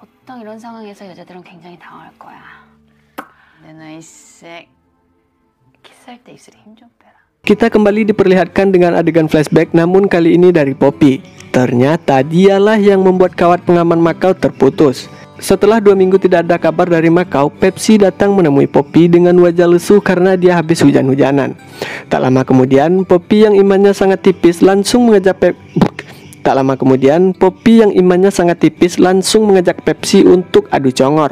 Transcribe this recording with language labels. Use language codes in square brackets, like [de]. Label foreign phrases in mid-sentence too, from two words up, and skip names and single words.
[ko] 보통 이런 상황에서 여자들은 굉장히 당황할 거야. 내 나이색 키스할 때 입술에 힘 좀 빼라. [id] Kita kembali diperlihatkan dengan adegan flashback, namun kali ini dari Poppy. Ternyata dialah yang membuat kawat pengaman Macau terputus. Setelah 2 minggu tidak ada kabar dari Macau, Pepsi datang menemui Poppy dengan wajah lesu karena dia habis hujan-hujanan. Tak lama kemudian, Poppy yang imannya sangat tipis langsung mengajak Pepsi untuk adu congor.